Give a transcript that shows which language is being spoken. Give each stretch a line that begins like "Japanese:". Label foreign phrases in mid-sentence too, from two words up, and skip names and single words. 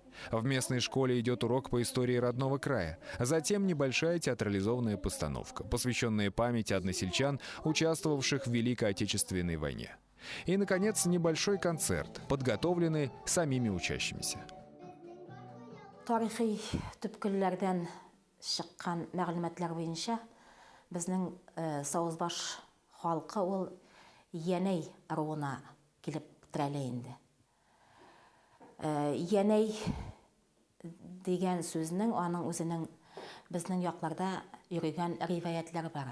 Russian: В местной школе идет урок по истории родного края, затем небольшая театрализованная постановка, посвященная памяти односельчан, участвовавших в Великой Отечественной войне. И, наконец, небольшой концерт, подготовленный самими учащимися.
Tatar: шыққан мәгълүматлар бойынша безнең Савызбаш халкы ул Янәй руына килеп терәлә инде. Янәй дигән сүзнең аның үзенең безнең якларда йөргән риваятлар бар.